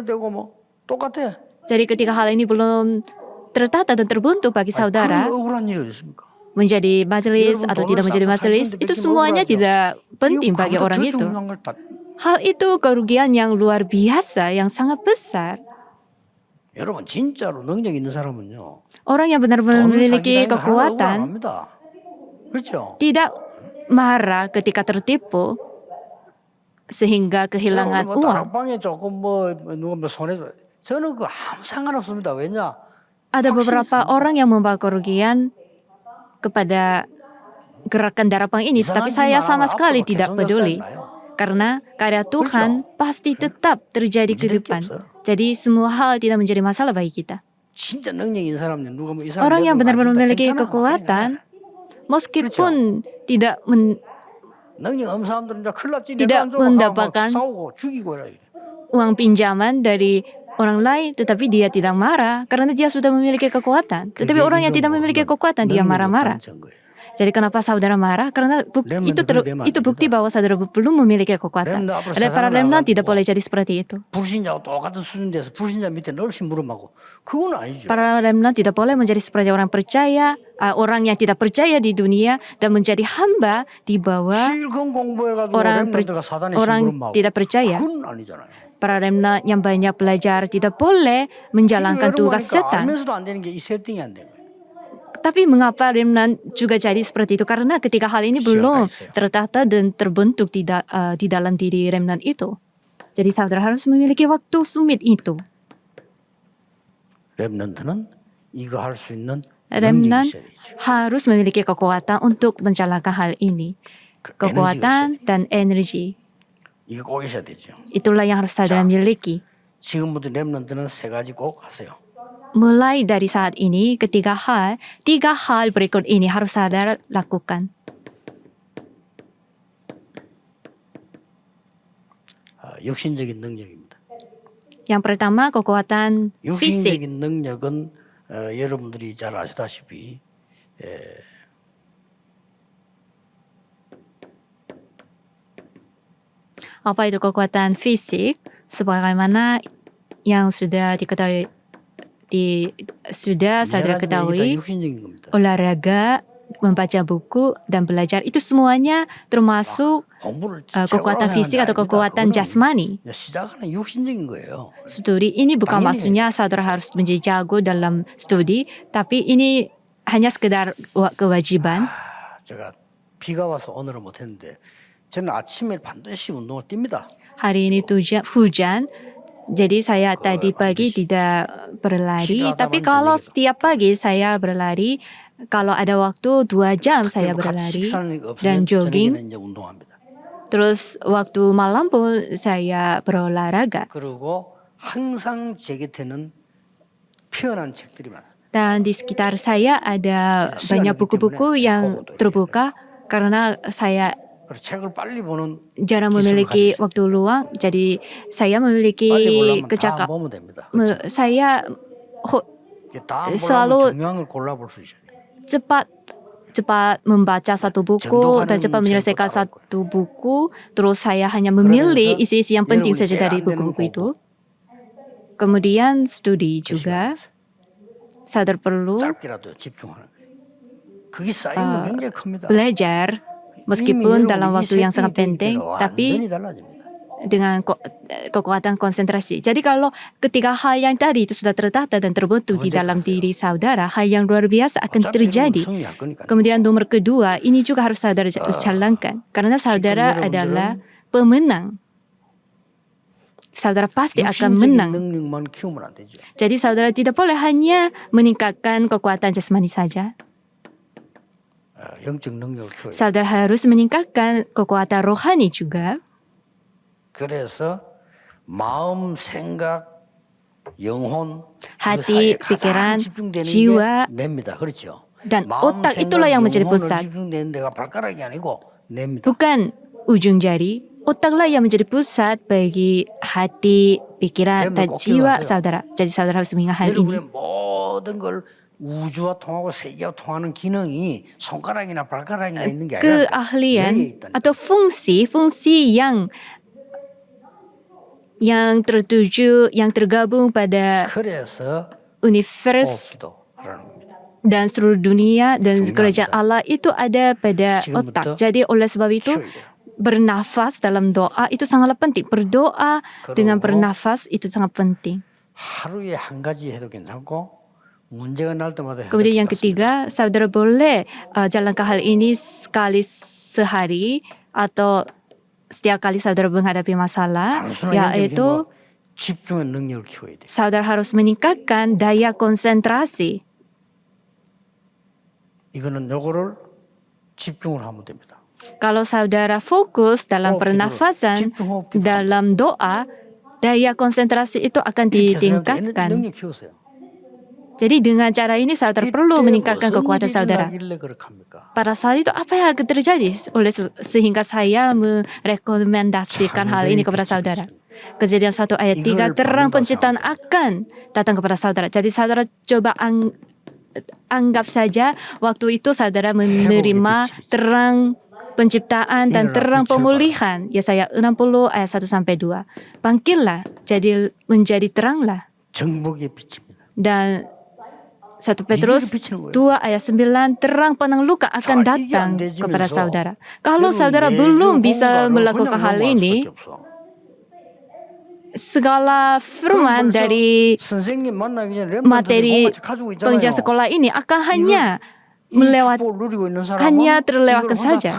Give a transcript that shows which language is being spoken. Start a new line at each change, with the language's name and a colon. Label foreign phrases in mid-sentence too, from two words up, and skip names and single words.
Indonesian: Jadi ketika hal ini belum tertata dan terbentuk bagi saudara, menjadi majelis atau tidak menjadi majelis, itu semuanya tidak penting bagi orang itu. Hal itu kerugian yang luar biasa, yang sangat besar.
Korean: 여러분 진짜로 능력 있는 사람은요.
Indonesian: Orang yang benar-benar memiliki kekuatan
Korean: 그렇죠?
Indonesian: tidak marah ketika tertipu sehingga kehilangan uang.
Korean: 다락방에 조금 누가 손해 저는 그 아무 상관없습니다. 왜냐?
Indonesian: Ada beberapa orang yang membawa kerugian kepada gerakan Darapang ini, tapi saya sama sekali tidak peduli. Karena karya Tuhan pasti tetap terjadi ke depan. Jadi semua hal tidak menjadi masalah bagi kita.
Korean: 진짜 능력인 사람은 누가 뭐 이 사람
Indonesian: Orang yang
Korean: 내가
Indonesian: benar-benar
Korean: 안 준다,
Indonesian: memiliki
Korean: 괜찮아.
Indonesian: kekuatan, meskipun tidak
Korean: 능력 없는 사람들은 이제 큰일 났지. 내가 안
Indonesian: tidak
Korean: 줘. 막
Indonesian: mendapatkan
Korean: 싸우고 죽이고 이래.
Indonesian: uang pinjaman dari orang lain, tetapi dia tidak marah karena dia sudah memiliki kekuatan. Tetapi
Korean: 그게
Indonesian: orang yang
Korean: 이거
Indonesian: tidak memiliki
Korean: 모르면
Indonesian: kekuatan, dia
Korean: 능력이
Indonesian: marah-marah.
Korean: 없다는 증거예요.
Indonesian: Jadi kenapa saudara marah? Karena itu bukti bahwa saudara belum memiliki kekuatan.
Korean: Remnant 앞으로
Indonesian: Ada para
Korean: 세상을
Indonesian: remnant
Korean: 나가지고
Indonesian: tidak boleh jadi seperti itu.
Korean: 불신자하고 똑같은 수준 돼서 불신자 밑에 널씨 무릎하고 그건 아니죠.
Indonesian: Para remnant tidak boleh menjadi seperti orang percaya, orang yang tidak percaya di dunia dan menjadi hamba di bawah
Korean: 실컷 공부해가지고
Indonesian: orang
Korean: 렘넌트가 사단의
Indonesian: orang
Korean: 심부름하고
Indonesian: tidak percaya.
Korean: 그건 아니잖아요.
Indonesian: Para remnant yang banyak belajar tidak boleh menjalankan tugas setan.
Korean: 알면서도 안 되는 게 이 세팅이 안 된 거예요.
Indonesian: Tapi mengapa remnant juga jadi seperti itu? Karena ketika hal ini belum tertata dan terbentuk di dalam diri remnant itu. Jadi saudara harus memiliki waktu sumit itu.
Korean: 렘넌트는 이거 할 수 있는
Indonesian: Remnant
Korean: 능력이 있어야 되죠.
Indonesian: harus memiliki kekuatan untuk menjalankan hal ini. Kekuatan dan energi.
Korean: 이거 꼭 있어야 되죠.
Indonesian: Itulah yang harus saudara miliki.
Korean: 지금부터 렘넌트는 세 가지 꼭 하세요.
Indonesian: Mulai dari saat ini, tiga hal berikut ini harus saudara lakukan.
Korean: 육신적인 능력입니다.
Indonesian: Yang pertama, kekuatan fisik.
Korean: 육신적인 능력은 여러분들이 잘 아시다시피
Indonesian: Apa itu kekuatan fisik? Sebagaimana yang sudah diketahui, saudara ketahui,
Korean: 육신적인 겁니다.
Indonesian: olahraga, membaca buku, dan belajar itu semuanya termasuk
Korean: 공부를
Indonesian: kekuatan fisik atau kekuatan jasmani.
Korean: 시작하는 육신적인 거예요.
Indonesian: Studi ini bukan maksudnya saudara harus menjadi jago dalam studi, tapi ini hanya sekedar kewajiban.
Korean: 제가 비가 와서 오늘은 못했는데 저는 아침에 반드시 운동을 뜁니다.
Indonesian: Hari ini hujan, jadi saya tadi pagi tidak berlari. Tapi kalau setiap pagi saya berlari, kalau ada waktu 2 jam saya berlari dan jogging.
Korean: 이제 운동합니다.
Indonesian: Terus waktu malam pun saya berolahraga.
Korean: 그리고 항상 제 곁에는 피어난 책들이 많습니다.
Indonesian: Dan di sekitar saya ada banyak buku-buku yang terbuka karena saya
Korean: 책을 빨리 보는
Indonesian: jarang memiliki waktu luang. Jadi saya memiliki
Korean: 다 보면 됩니다.
Indonesian: saya
Korean: 다
Indonesian: selalu
Korean: 중요한 걸 골라볼 수 있어요.
Indonesian: cepat membaca satu buku dan cepat menyelesaikan satu buku. Terus saya hanya memilih isi-isi yang penting saja dari buku-buku itu. Kemudian studi juga. Saudara perlu
Korean: 짧게라도 집중하는 거예요. 그게 쌓이면 굉장히 큽니다.
Indonesian: belajar meskipun dalam waktu yang sangat penting, tapi
Korean: 완전히 달라집니다.
Indonesian: dengan kekuatan konsentrasi. Jadi kalau ketiga hal yang tadi itu sudah tertata dan terbentuk di dalam diri saudara, hal yang luar biasa akan terjadi. Kemudian nomor kedua, ini juga harus saudara jalankan. Karena saudara adalah pemenang. Saudara pasti akan menang.
Korean: 능력만 키우면 안 되죠.
Indonesian: Jadi saudara tidak boleh hanya meningkatkan kekuatan jasmani saja.
Korean: 영적 능력을 키워야 돼요.
Indonesian: Saudara harus meningkatkan kekuatan rohani juga.
Korean: 그래서 마음, 생각, 영혼,
Indonesian: hati, pikiran, jiwa,
Korean: 냅니다. 그렇죠?
Indonesian: dan otak itulah yang menjadi pusat.
Korean: 집중되는 데가 발가락이 아니고 냅니다.
Indonesian: Bukan ujung jari, otaklah yang menjadi pusat bagi hati, pikiran, dan jiwa saudara. Jadi saudara harus mengingat hal ini.
Korean: 여러분의 모든 걸 우주와 통하고 세계와 통하는 기능이 손가락이나 발가락이나 있는 게 아니라
Indonesian: Keahlian atau fungsi yang tertuju, yang tergabung pada
Korean: 그래서
Indonesian: univers
Korean: 호흡기도라는 겁니다.
Indonesian: dan seluruh dunia dan kerajaan Allah itu ada pada otak. Jadi oleh sebab itu bernafas dalam doa itu sangatlah penting. Berdoa dengan bernafas itu sangat penting.
Korean: 하루에 한 가지 해도 괜찮고 문제가 날 때마다 해도
Indonesian: Kemudian yang
Korean: 괜찮습니다.
Indonesian: ketiga, saudara boleh jalankan hal ini sekali sehari atau setiap kali saudara menghadapi masalah, yaitu
Korean: 집중의 능력을 키워야 돼요.
Indonesian: saudara harus meningkatkan daya konsentrasi.
Korean: 이거는 요거를 집중을 하면 됩니다.
Indonesian: Kalau saudara fokus dalam pernafasan, dalam doa, daya konsentrasi itu akan
Korean: 능력
Indonesian: ditingkatkan.
Korean: 키우세요.
Indonesian: Jadi dengan cara ini saudara perlu
Korean: 이때
Indonesian: meningkatkan
Korean: 무슨
Indonesian: kekuatan
Korean: 일이
Indonesian: saudara.
Korean: 일어나길래 그렇게 합니까?
Indonesian: Pada saat itu apa yang akan terjadi sehingga saya merekomendasikan hal ini kepada saudara. Kejadian 1 ayat 3, terang penciptaan akan datang kepada saudara. Jadi saudara coba anggap saja waktu itu saudara menerima terang penciptaan dan terang pemulihan. Yesaya 60 ayat 1-2. Bangkitlah, jadi menjadi teranglah.
Korean: 정복의 빛입니다.
Indonesian: Dan 1 Petrus 2 ayat 9, terang penang luka akan datang kepada saudara. Kalau saudara belum bisa melakukan hal ini, segala firman dari materi pengajaran sekolah ini akan hanya terlewatkan saja.